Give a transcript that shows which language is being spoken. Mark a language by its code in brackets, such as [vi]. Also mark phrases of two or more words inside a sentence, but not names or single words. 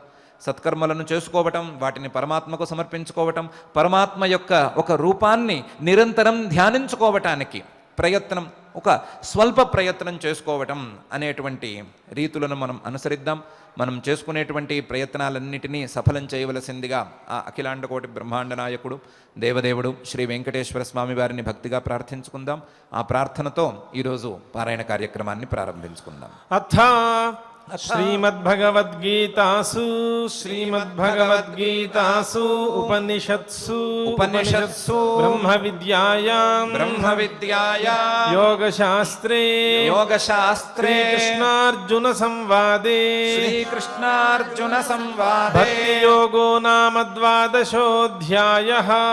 [te] సత్కర్మలను చేసుకోవటం, వాటిని పరమాత్మకు సమర్పించుకోవటం, పరమాత్మ యొక్క ఒక రూపాన్ని నిరంతరం ధ్యానించుకోవటానికి ప్రయత్నం, ఒక స్వల్ప ప్రయత్నం చేసుకోవటం అనేటువంటి రీతులను మనం అనుసరిద్దాం. మనం చేసుకునేటువంటి ప్రయత్నాలన్నిటినీ సఫలం చేయవలసిందిగా ఆ అఖిలాండకోటి బ్రహ్మాండ నాయకుడు దేవదేవుడు శ్రీ వెంకటేశ్వర స్వామి వారిని భక్తిగా ప్రార్థించుకుందాం. ఆ ప్రార్థనతో ఈరోజు పారాయణ కార్యక్రమాన్ని ప్రారంభించుకుందాం. [sa] श्रीमद्भगवद्गीतासु उपनिषत्सु ब्रह्मविद्यायां योगशास्त्रे कृष्णार्जुन संवादे भक्तियोगो नाम द्वादशोऽध्यायः